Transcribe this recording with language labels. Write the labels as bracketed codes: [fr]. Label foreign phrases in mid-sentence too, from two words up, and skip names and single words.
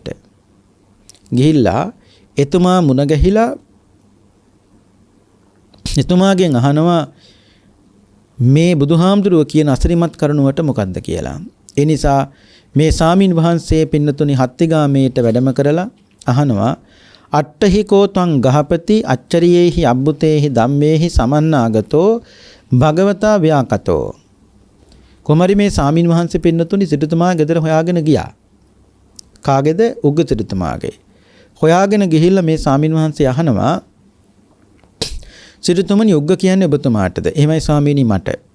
[si] ගිහිල්ලා එතුමා මුණ ගැහිලා එතුමාගෙන් අහනවා මේ බුදුහාමුදුරුව කියන අසරිමත් කරුණුවට මොකද්ද කියලා. ඒ නිසා මේ සාමින් වහන්සේ පින්නතුනි හත්තිගාමේට වැඩම කරලා අහනවා [pi] අට්ඨහි කෝතං ගහපති අච්චරියේහි අබ්බුතේහි ධම්මේහි සමන්නාගතෝ භගවතා ව්‍යාකතෝ. [si] කොමරි මේ සාමින් වහන්සේ පින්නතුනි සිටුතුමා ගෙදර හොයාගෙන ගියා. කාගේද? උග්ග සිටුතුමාගේ. හොයාගෙන ගිහිල්ලා මේ සාමින් වහන්සේ අහනවා සිටුතුමනි උග්ග කියන්නේ ඔබතුමාටද? එහෙමයි ස්වාමීනි මට.